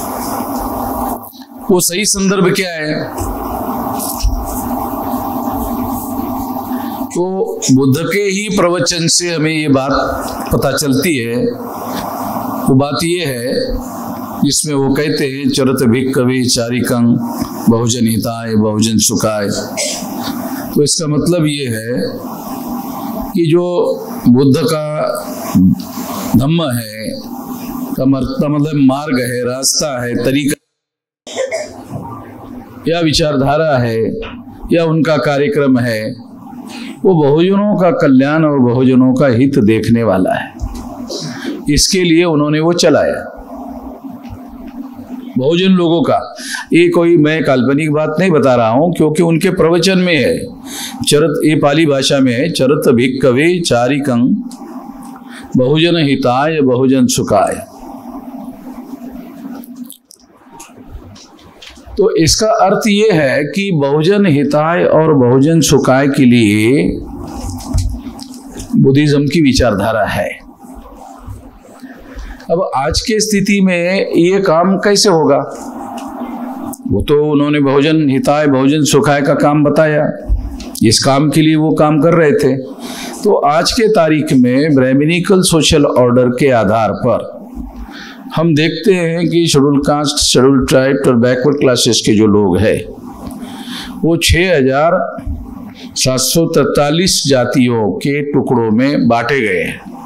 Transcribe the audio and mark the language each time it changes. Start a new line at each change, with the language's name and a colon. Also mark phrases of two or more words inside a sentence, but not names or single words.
Hindi: वो सही संदर्भ क्या है? तो बुद्ध के ही प्रवचन से हमें ये बात पता चलती है। वो बात ये है जिसमें वो कहते हैं,
Pali: चरत भिक्खवे चारिकं बहुजन हिताय बहुजन सुखाय।
Hindi: तो इसका मतलब ये है कि जो बुद्ध का धम्म है, का मतलब मार्ग है, रास्ता है, तरीका या विचारधारा है या उनका कार्यक्रम है, वो बहुजनों का कल्याण और बहुजनों का हित देखने वाला है। इसके लिए उन्होंने वो चलाया बहुजन लोगों का। ये कोई मैं काल्पनिक बात नहीं बता रहा हूं, क्योंकि उनके प्रवचन में है, चरत, ये पाली भाषा में है,
Pali: चरत भिक्खवे चारिकं बहुजन हिताय बहुजन सुखाय।
Hindi: तो इसका अर्थ ये है कि
Pali: बहुजन हिताय
Hindi: और
Pali: बहुजन सुखाय
Hindi: के लिए बुद्धिज्म की विचारधारा है। अब आज की स्थिति में ये काम कैसे होगा? वो तो उन्होंने
Pali: बहुजन हिताय बहुजन सुखाय
Hindi: का काम बताया, इस काम के लिए वो काम कर रहे थे। तो आज के तारीख में
English: Brahmanical social order
Hindi: के आधार पर हम देखते हैं कि
English: scheduled caste, scheduled tribe
Hindi: और
English: backward classes
Hindi: के जो लोग हैं वो 6,743 जातियों के टुकड़ों में बांटे गए हैं।